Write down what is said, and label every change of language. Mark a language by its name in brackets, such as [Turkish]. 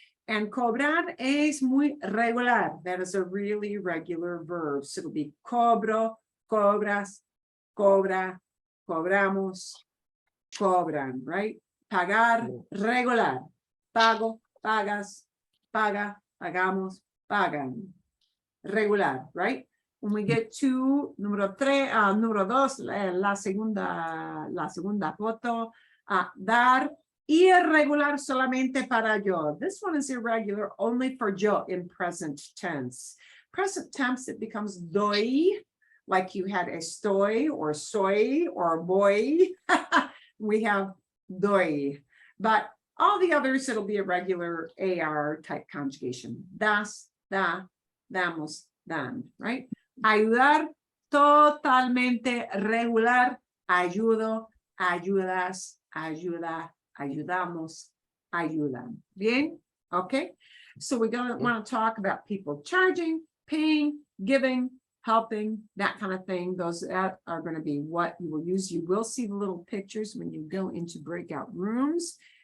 [Spanish] And cobrar es muy regular. [English] That is a really regular verb. So it'll be [Spanish] cobro, cobras, cobra, cobramos, cobran, [English] right? [Spanish] Pagar, regular. Pago, pagas, paga, pagamos, pagan. [English] Regular, right? When we get to número 2, [Spanish] la segunda foto, dar, irregular solamente para yo. [English] This one is irregular only for yo in present tense. Present tense, it becomes doy, like you had estoy or soy or boy. We have doy. But all the others, it'll be a regular AR type conjugation. [Spanish] Das, da, damos, dan, right? Ayudar, totalmente regular. Ayudo, ayudas, ayuda, ayudamos, ayudan. Bien? Okay. [English] So we're going to want to talk about people charging, paying, giving, helping, that kind of thing. Those that are going to be what you will use. You will see the little pictures when you go into breakout rooms.